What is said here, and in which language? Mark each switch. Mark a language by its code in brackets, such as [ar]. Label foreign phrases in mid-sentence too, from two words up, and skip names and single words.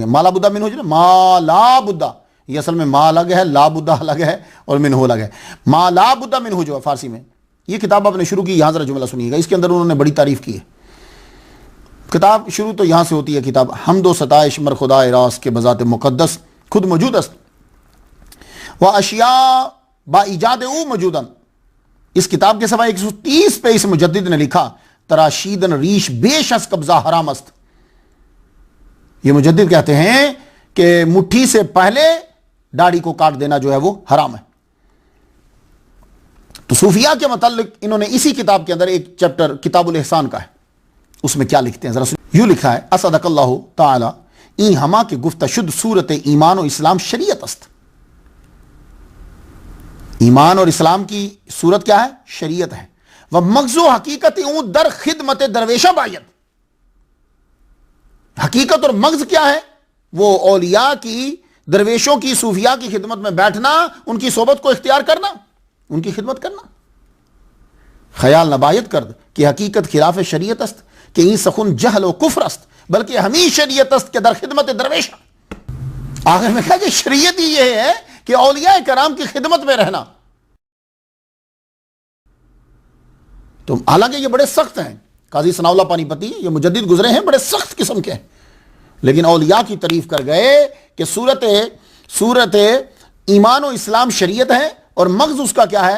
[ur] مالا بدہ منہ جو ما لا بدہ، یہ اصل میں ما الگ ہے، لا بدہ الگ ہے اور منہ الگ ہے۔ ما لا بدہ منہ جو ہے فارسی میں، یہ کتاب آپ نے شروع کی، یہاں ذرا جملہ سنیے گا، اس کے اندر انہوں نے بڑی تعریف کی ہے۔ کتاب شروع تو یہاں سے ہوتی ہے، [fa] کتاب حمد و ستائش مر خدا راست کے بذات مقدس خود موجود است و اشیاء با ایجاد او موجودن۔ [ur] اس کتاب کے سوا 130 پہ اس مجدد نے لکھا [fa] تراشیدن ریش بیش از قبضہ حرام است۔ [ur] یہ مجدد کہتے ہیں کہ مٹھی سے پہلے داڑھی کو کاٹ دینا جو ہے وہ حرام ہے۔ تو صوفیاء کے متعلق انہوں نے اسی کتاب کے اندر ایک چیپٹر کتاب الاحسان کا ہے، اس میں کیا لکھتے ہیں ذرا یوں لکھا ہے، [fa] اصدق اللہ تعالی این ہما کے گفت شد صورت ایمان و اسلام شریعت است۔ [ur] ایمان اور اسلام کی صورت کیا ہے؟ شریعت ہے۔ [fa] وہ مغز و حقیقت اون در خدمت درویشہ باید، [ur] حقیقت اور مغز کیا ہے؟ وہ اولیاء کی، درویشوں کی، صوفیاء کی خدمت میں بیٹھنا، ان کی صحبت کو اختیار کرنا، ان کی خدمت کرنا۔ [fa] خیال نبایت کرد کہ حقیقت خلاف شریعت است کہ این سخن جہل و کفر است بلکہ ہمیں شریعت است کہ در خدمت درویش۔ [ur] آخر میں کہا کہ شریعت ہی یہ ہے کہ اولیاء کرام کی خدمت میں رہنا۔ تو حالانکہ یہ بڑے سخت ہیں، قاضی ثناء اللہ پانی پتی یہ مجدد گزرے ہیں، بڑے سخت قسم کے ہیں، لیکن اولیاء کی تعریف کر گئے کہ صورت ایمان و اسلام شریعت ہے اور مغز اس کا کیا ہے؟